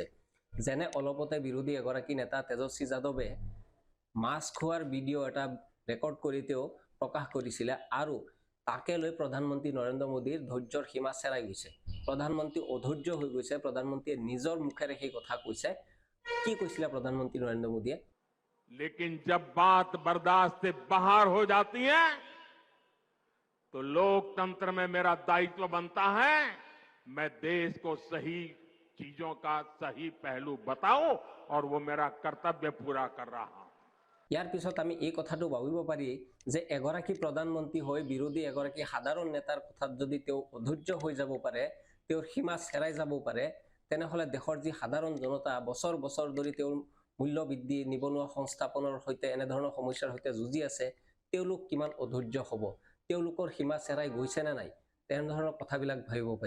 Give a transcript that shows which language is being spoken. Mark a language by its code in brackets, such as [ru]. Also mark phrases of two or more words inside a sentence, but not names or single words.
[as] যেনে অলপতে বিৰোধী এগৰাকী নেতা তেজস্বী যাদৱে মাছ খোৱাৰ ভিডিঅ' এটা ৰেকৰ্ড কৰি তেওঁ প্ৰকাশ কৰিছিলে, আৰু তাকে লৈ প্ৰধানমন্ত্ৰী নৰেন্দ্ৰ মোদীৰ ধৈৰ্যৰ সীমা চেৰাই গৈছে। প্ৰধানমন্ত্ৰী অধৈৰ্য হৈ গৈছে। প্ৰধানমন্ত্ৰীয়ে নিজৰ মুখেৰে সেই কথা কৈছে। কি কৈছিলে প্ৰধানমন্ত্ৰী নৰেন্দ্ৰ মোদীয়ে? [hi] लेकिन जब बात बर्दाश्त से बाहर हो जाती है तो लोकतंत्र में मेरा दायित्व बनता है मैं देश को सही चीजों का सही पहलू बताऊं और वो मेरा कर्तव्य पूरा कर रहा हूं। [as] ইয়াৰ পিছত আমি এই কথাটো ভাবিব পাৰি যে এগৰাকী প্ৰধানমন্ত্ৰী হৈ বিৰোধী এগৰাকী সাধাৰণ নেতাৰ কথাত যদি তেওঁ অধৈৰ্য হৈ যাব পাৰে, তেওঁৰ সীমা চেৰাই যাব পাৰে, তেনেহলে দেশৰ যি সাধাৰণ জনতা বছৰ বছৰ ধৰি তেওঁৰ মূল্য বৃদ্ধি, নিবনুৱা সংস্থাপনৰ সৈতে এনেধৰণৰ সমস্যাৰ সৈতে যুঁজি আছে, তেওঁলোক কিমান অধৈৰ্য হ'ব, তেওঁলোকৰ সীমা চেৰাই গৈছে নে নাই, তেনেধৰণৰ কথাবিলাক ভাবিব পাৰি।